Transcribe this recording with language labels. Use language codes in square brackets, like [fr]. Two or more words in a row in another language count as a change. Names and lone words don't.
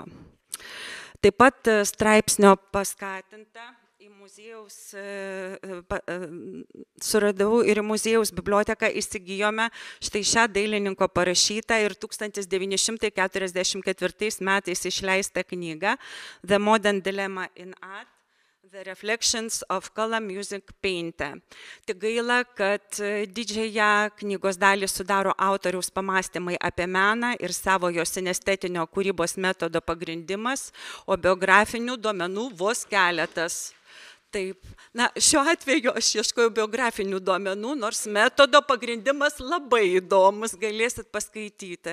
[lt] Taip pat straipsnio paskatinta suradau ir į muziejaus biblioteką įsigijome štai šią dailininko parašytą ir 1944 metais išleistą knygą The Modern Dilemma in Art, The Reflections of Color Music Painter. Tik gaila, kad didžiąją knygos dalį sudaro autoriaus pamąstymai apie meną ir savojo sinestetinio kūrybos metodo pagrindimas, o biografinių duomenų vos keletas. Taip, šiuo atveju aš ieškojau biografinių duomenų, nors metodo pagrindimas labai įdomus, galėsit paskaityti.